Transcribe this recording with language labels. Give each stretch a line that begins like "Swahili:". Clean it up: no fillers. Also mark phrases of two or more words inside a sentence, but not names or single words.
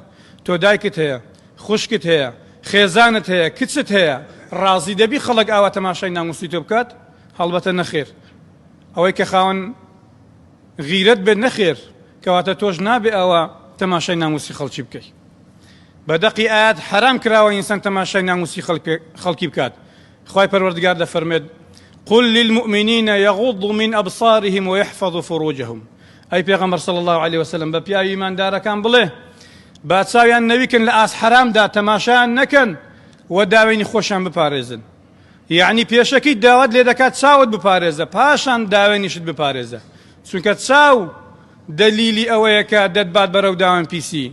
Central Kurdish: تۆ دایکت هەیە، خوشکت هەیە، خێزانت هەیە، کچت هەیە، ڕازی دەبی خەڵک ئاوا تەماشای ناموسی تۆ بکات؟ هەڵبەتە نەخێر. ئەوەی کە خاوەن غیرەت بێت نەخێر، کەواتە تۆش نابێ ئەوە تەماشای ناموسی خەڵکی بکەی. بەدەقی ئاەت حرام کراوە ئینسان تەماشای ناموسی خەڵکی بکات. خوای پەروەردگار دەفەرمێت
Arabic: قل للمؤمنين يغضوا من أبصارهم ويحفظوا فروجهم.
Central Kurdish: أي پیغمبر
Arabic: صلى الله عليه وسلم
Central Kurdish: بە پیاوی ئیماندارەکان بڵێ با چاویان نەویکن لە ئاس حرامدا تەماشایان نەکەن و داوێنی خۆشیان بپارێزن. یعنی پێشەکەی داوات لێ دەکات چاوت بپارێزە، پاشان داوێنیشت بپارێزە، چونکە چاو دلیلی ئەوەیە کە دەتبات بەرەو داوێن پیسی.